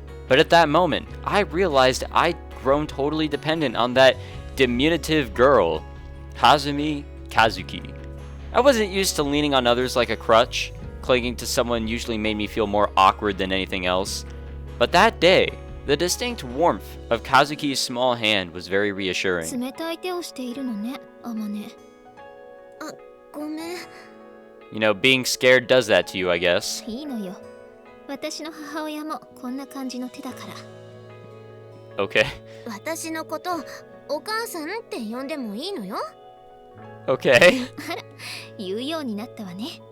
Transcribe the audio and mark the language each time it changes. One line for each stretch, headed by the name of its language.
English: But at that moment, I realized I'd grown totally dependent on that diminutive girl, Kazami Kazuki. I wasn't used to leaning on others like a crutch. Clinging to someone usually made me feel more awkward than anything else. But that day, The distinct warmth of Kazuki's small hand was very reassuring.
Japanese: 冷たい手をしているのね、アマネ。あ、ごめん。
English: You know, being scared does that to you, I guess.
Japanese: いいのよ。私の母親もこんな感じの手だから。
English: Okay.
Japanese: 私のことお母さんって呼んでもいいのよ。
English: Okay.
Japanese: あら、言うようになったわね。